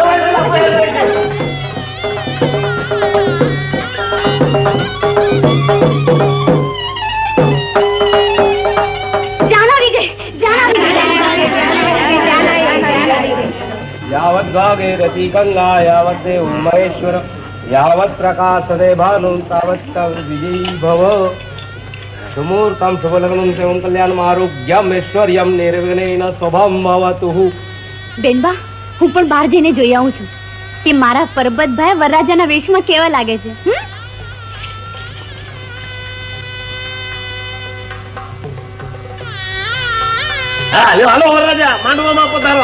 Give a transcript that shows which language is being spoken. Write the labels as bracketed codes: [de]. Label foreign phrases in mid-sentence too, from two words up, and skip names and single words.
[sa] यावत् भागे रति गंगा यावत् देव महेश्वर यावत् प्रकाशते भानु तावत् विजयी भव. सुमूर्तम शुभलग्नं शिवं कल्याणम् आरोग्यम ऐश्वर्यम निर्विघ्नेन शुभम भवतु. [gu] બેનબા, હું પણ બહાર જઈને જોઈ આવું છું કે મારા પરબતભાઈ વરરાજાના વેશમાં કેવા લાગે છે. હાલો વરરાજા, માંડવામાં પધારો.